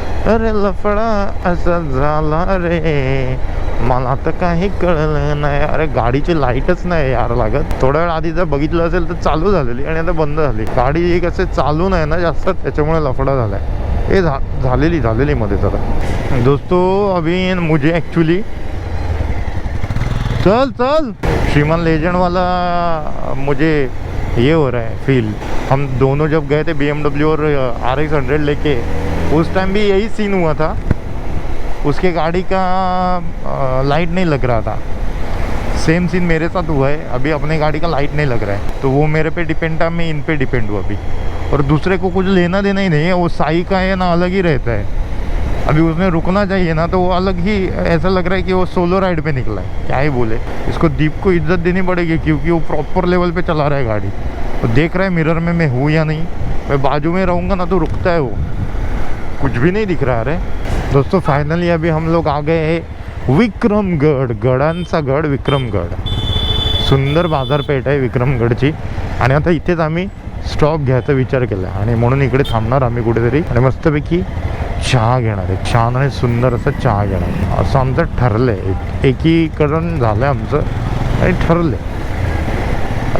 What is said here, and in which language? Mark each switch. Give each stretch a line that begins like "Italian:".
Marathi: अरे लफडा असा झाला रे, मला तर काही कळलं नाही. अरे गाडीची लाईटच नाही यार लागत. थोड्या वेळ आधी जर बघितलं असेल तर चालू झालेली आणि आता बंद झाली. गाडी एक असे चालू नाही ना जास्त, त्याच्यामुळे लफडा झालाय. हे झालेली मध्ये जरा.
Hindi: दोस्तो अभी मुझे एक्चुअली चल श्रीमान लेजेंड वाला मुझे ये हो रहा है फील. हम दोनों जब गए थे BMW और RX 100 लेके, उस टाइम भी यही सीन हुआ था. उसके गाड़ी का लाइट नहीं लग रहा था. सेम सीन मेरे साथ हुआ है. अभी अपने गाड़ी का लाइट नहीं लग रहा है, तो वो मेरे पे डिपेंड था, मैं इन पे डिपेंड हूँ अभी. और दूसरे को कुछ लेना देना ही नहीं है. वो साई का है ना, अलग ही रहता है. अभी उसने रुकना चाहिए ना, तो वो अलग ही ऐसा लग रहा है कि वो सोलो राइड पे निकला है. क्या ही बोले. इसको दीप को इज्जत देनी पड़ेगी, क्योंकि वो प्रॉपर लेवल पे चला रहा है गाड़ी. तो देख रहा है मिरर में मैं हूँ या नहीं. मैं बाजू में रहूँगा ना तो रुकता है वो. कुछ भी नहीं दिख रहा है. दोस्तों फाइनली अभी हम लोग आ गए हैं विक्रमगड.
Marathi: गडांचा गड विक्रमगड. सुंदर बाजारपेठ आहे विक्रमगडची. आणि आता इथेच आम्ही स्टॉप घ्यायचा विचार केला आणि म्हणून इकडे थांबणार आम्ही कुठेतरी. आणि मस्तपैकी चहा घेणार आहे. छान आणि सुंदर असा चहा घेणार आहे, असं आमचं ठरलं आहे. एकीकरण झालं आहे आमचं आणि ठरलं आहे.